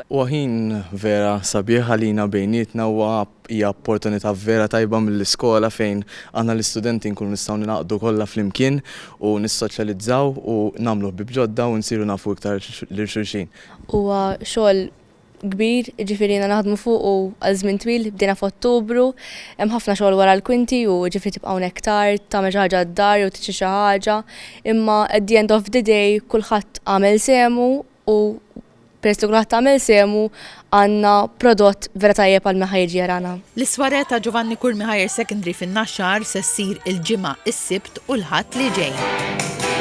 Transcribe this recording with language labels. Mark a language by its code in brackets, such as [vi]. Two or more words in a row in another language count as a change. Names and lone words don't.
[mt] Ħin vera sabiħ għalina bejnietna u hija opportunità vera tajba mill-iskola fejn għandna l-istudenti nkunu nistgħu ningħaqdu kollha flimkien u nissoċjalizzaw u nagħmlu ħbieb ġodda u nsiru nafu iktar lil xulxin. Huwa xogħol kbir, ġifieri naħdmu fuq u għal żmien twil, bdejna f'Ottubru, hemm ħafna xogħol wara l-kwinti u ġifieri tibqa' hawnhekk tard, tagħmel xi ħaġa d-dar u tiġi xi ħaġa, imma [en] at the end of the day [mt] kulħadd għamel semu u peress li kulħadd għamel semu għandna prodott vera tajjeb għal meħajġi jarana. L-isware ta' Giovanni Kurmi Higher Secondary fin-Naxxar se ssir il-ġimgħa is-Sibt u l-Ħadd li ġej.